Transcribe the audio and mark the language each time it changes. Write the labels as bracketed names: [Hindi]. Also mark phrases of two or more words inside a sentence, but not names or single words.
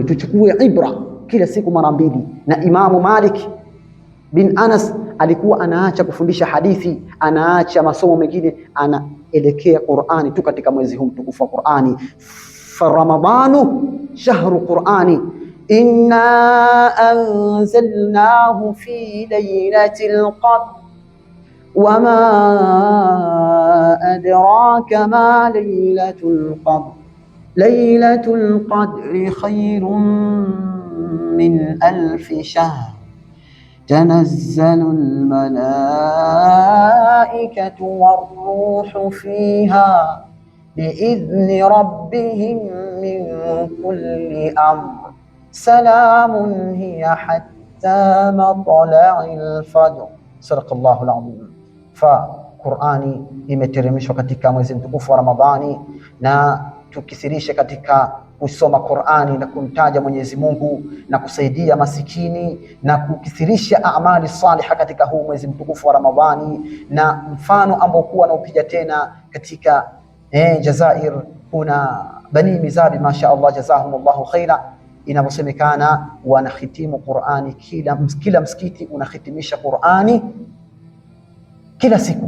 [Swahili] Tuchukue ibra kila siku mara mbili. Na Imamu Malik bin Anas alikuwa anaacha kufundisha hadithi, anaacha masomo mengine, anaelekea Qur'ani tu katika mwezi huu mtukufu wa Qur'ani. [Arabic] فرمضان شهر القرآن, إنا أنزلناه في ليلة القدر وما أدراك ما ليلة القدر، ليلة القدر خير من ألف شهر تنزل الملائكة والروح فيها بإذن ربهم من كل أمر سلام هي حتى مطلع الفجر. صدق الله العظيم. [Swahili] Fa Qur'ani imeteremshwa katika mwezi mtukufu wa Ramadhani, na tukithirishe katika kusoma Qur'ani na kumtaja Mwenyezi Mungu na kusaidia masikini na kukithirisha amali saliha katika huu mwezi mtukufu wa Ramadhani. Na mfano ambao kuwa na upiga tena katika Jazair, kuna Bani Mizabi, [Arabic] ما شاء الله, جزاهم الله خيرا, [Swahili] inavyosemekana wanahitimu Qur'ani, kila msikiti unahitimisha Qur'ani kila siku.